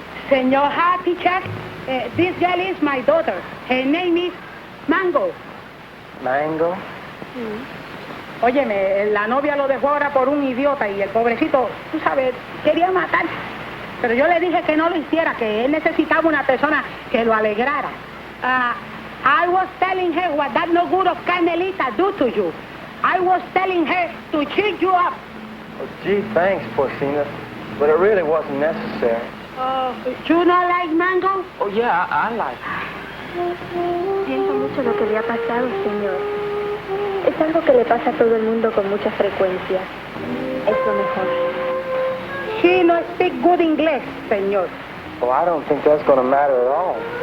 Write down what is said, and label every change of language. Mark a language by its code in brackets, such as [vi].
[en] Senor Happy Check, this girl is my daughter. Her name is Mango. Mango? [es] Óyeme, la novia lo dejó ahora por un idiota y el pobrecito, tú sabes, quería matar. Pero yo le dije que no lo hiciera, que él necesitaba una persona que lo alegrara. [en] I was telling her what that no good of Carmelita do to you. I was telling her to cheer you up. Oh, gee, thanks, Porcina. But it really wasn't necessary. You not like Mango? Oh, yeah, I like it. [es] Siento mucho lo que le ha pasado, señor. Es algo que le pasa a todo el mundo con mucha frecuencia. Es lo mejor. [en] She no speak good English, señor. Well, I don't think that's going to matter at all.